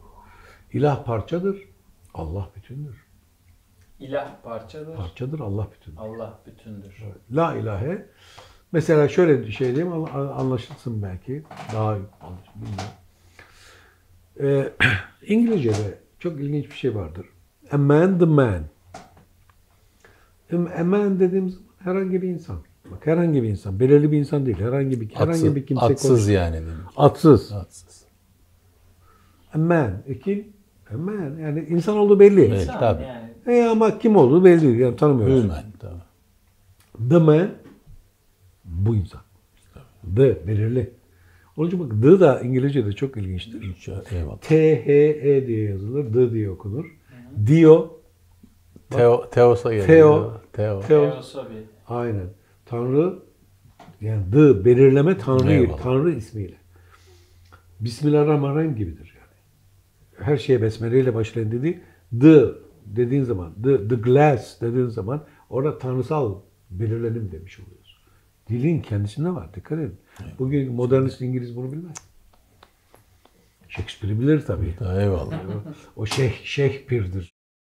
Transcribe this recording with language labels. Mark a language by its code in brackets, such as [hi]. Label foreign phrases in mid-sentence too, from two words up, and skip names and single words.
[tr] İlah parçadır. Allah bütündür. İlah parçadır. Parçadır Allah bütündür. Allah bütündür. [ar] La ilahe. [tr] Mesela şöyle bir şey diyeyim anlaşılsın belki. Daha bilmiyorum. İngilizce'de çok ilginç bir şey vardır. [en] A man the man. A man [tr] dediğimiz zaman herhangi bir insan. Bak herhangi bir insan. Belirli bir insan değil. Herhangi bir kimse. Atsız yani demek. Atsız. Atsız. [en] A man. Kim? A man. [tr] Yani insan olduğu belli. Evet. İnsan tabii. yani. Ama kim olduğu belli değil. Yani tanımıyoruz. Human tabii. [en] The man [tr] bu insan. The belirli. Onun için bak the da İngilizce'de çok ilginçtir. Eyvallah. T-H-E diye yazılır. The diye okunur. Dio. Teos'a geliyor. Teo. Teosofi. Aynen. Tanrı yani the belirleme Tanrı'yı. Eyvallah. Tanrı ismiyle. Bismillahirrahmanirrahim gibidir yani. Her şeye besmele ile başlayan dediği the dediğin zaman [en] the glass [tr] dediğin zaman orada tanrısal belirlenim demiş oluyoruz. Dilin kendisinde var. Dikkat edin. Bugün modernist İngiliz bunu bilmez. Shakespeare'i bilir tabii. Eyvallah. O Shakespeare'dir.